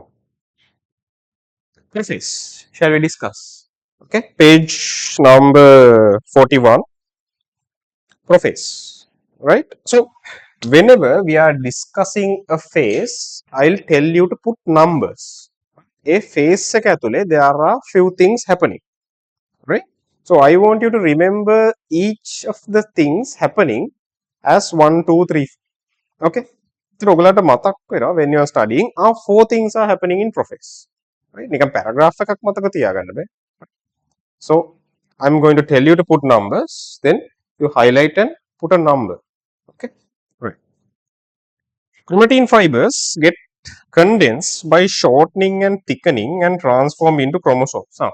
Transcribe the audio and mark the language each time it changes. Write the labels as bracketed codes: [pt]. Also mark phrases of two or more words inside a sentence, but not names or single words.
[en] Preface. Shall we discuss? Okay. Page number 41. Preface. Right. So whenever we are discussing a phase, I'll tell you to put numbers. A phase [si] එක ඇතුලේ [en] there are few things happening. Right. So I want you to remember each of the things happening as 1, 2, 3. Okay. So [si] ඔයගලන්ට මතක් වෙනවා [en] when you are studying, 4 things are happening in preface. Right. [si] නිකන් paragraph එකක් මතක තියාගන්න බෑ. [en] So I'm going to tell you to put numbers, then you highlight and put a number. Okay. Right. Chromatin fibers get condensed by shortening and thickening and transform into chromosomes.